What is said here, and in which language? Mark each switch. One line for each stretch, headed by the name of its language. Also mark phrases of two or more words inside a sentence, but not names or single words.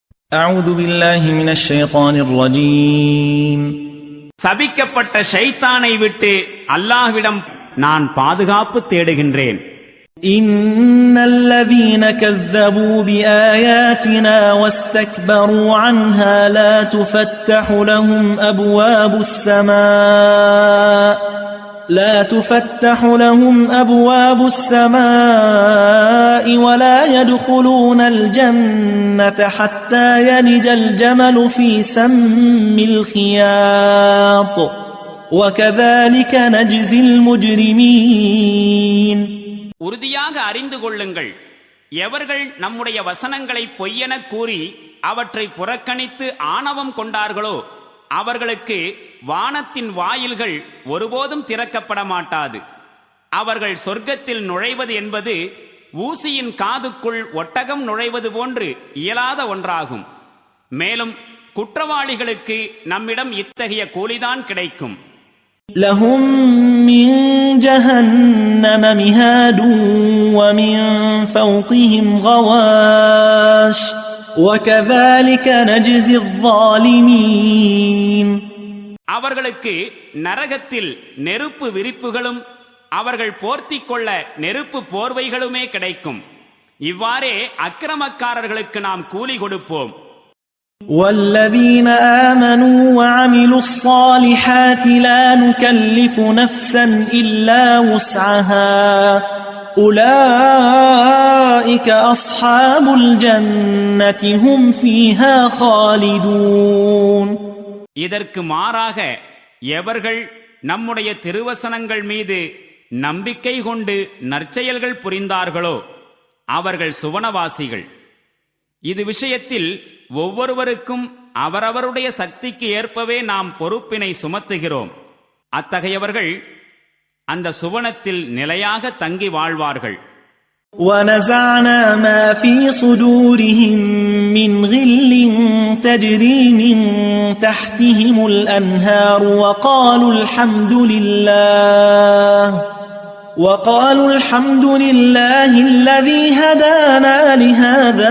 Arabic: أعوذ بالله من الشيطان الرجيم.
Tamil: சபிக்கப்பட்ட ஷைத்தானை விட்டு அல்லாஹ்விடம் நான் பாதுகாப்பு தேடுகின்றேன்.
Arabic: إن الذين كذبوا بآياتنا واستكبروا عنها لا تفتح لهم أبواب السماء ولا يدخلون الجنة حتى يلج الجمل في سم الخياط وكذلك نجزي المجرمين.
Tamil: உறுதியாக அறிந்து கொள்ளுங்கள், எவர்கள் நம்முடைய வசனங்களை பொய்யென கூறி அவற்றை புறக்கணித்து ஆணவம் கொண்டார்களோ அவர்களுக்கு வானத்தின் வாயில்கள் ஒருபோதும் திறக்கப்பட மாட்டாது. அவர்கள் சொர்க்கத்தில் நுழைவது என்பது ஊசியின் காதுக்குள் ஒட்டகம் நுழைவது போன்று இயலாத ஒன்றாகும். மேலும் குற்றவாளிகளுக்கு நம்மிடம் இத்தகைய கூலிதான் கிடைக்கும்.
Arabic: لهم من جهنم مهاد ومن فوقهم غواش وكذلك نجزي الظالمين.
Tamil: அவர்களுக்கு நரகத்தில் நெருப்பு விரிப்புகளும் அவர்கள் போர்த்திக் கொள்ள நெருப்பு போர்வைகளுமே கிடைக்கும். இவ்வாறே அக்கிரமக்காரர்களுக்கு நாம் கூலி கொடுப்போம்.
Arabic: والذين آمنوا وعملوا الصالحات لا نكلف نفسا إلا وسعها أولئك أصحاب الجنة هم فيها خالدون.
Tamil: இதற்கு மாறாக எவர்கள் நம்முடைய திருவசனங்கள் மீது நம்பிக்கை கொண்டு நற்செயல்கள் புரிந்தார்களோ அவர்கள் சுவனவாசிகள். இது விஷயத்தில் ஒவ்வொருவருக்கும் அவரவருடைய சக்திக்கு ஏற்பவே நாம் பொறுப்பினை சுமத்துகிறோம். அத்தகையவர்கள் அந்த சுவனத்தில் நிலையாக தங்கி வாழ்வார்கள்.
Arabic: وَنَزَعْنَا مَا فِي صُدُورِهِم مِّنْ غِلٍّ تَجْرِي مِن تَحْتِهِمُ الْأَنْهَارُ وقالوا الحمد لله الذي هدانا لهذا